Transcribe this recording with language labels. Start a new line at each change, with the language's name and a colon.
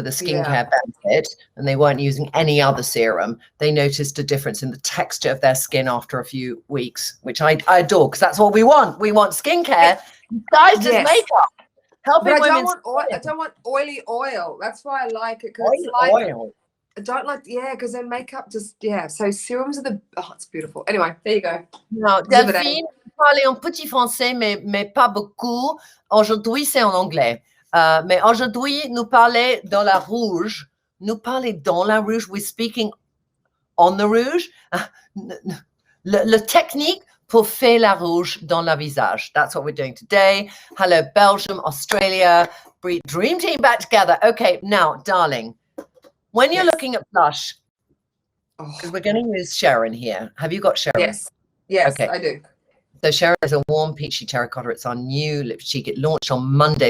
English: for the skincare benefit, and they weren't using any other serum, they noticed a difference in the texture of their skin after a few weeks, which I adore, because that's what we want. We want skincare disguised as makeup. Helping but I women. don't want oily oil. That's why I like it, because it's like oil. I don't like, because then makeup just, so serums are it's beautiful. Anyway, there you go.
French: Non, Delphine, parler en petit français, mais pas beaucoup. Aujourd'hui, c'est en anglais. Mais aujourd'hui, nous parlons dans la rouge. Nous parlons dans la rouge.
English: We're speaking on the rouge.
French: Le technique pour faire la rouge dans le visage.
English: That's what we're doing today. Hello, Belgium, Australia. Dream team back together. Okay, now, darling, when you're looking at blush, because we're going to use Sharon here. Have you got Sharon? Yes, okay. I do. So Sharon is a warm peachy terracotta. It's our new Lip2Cheek. It launched on Monday.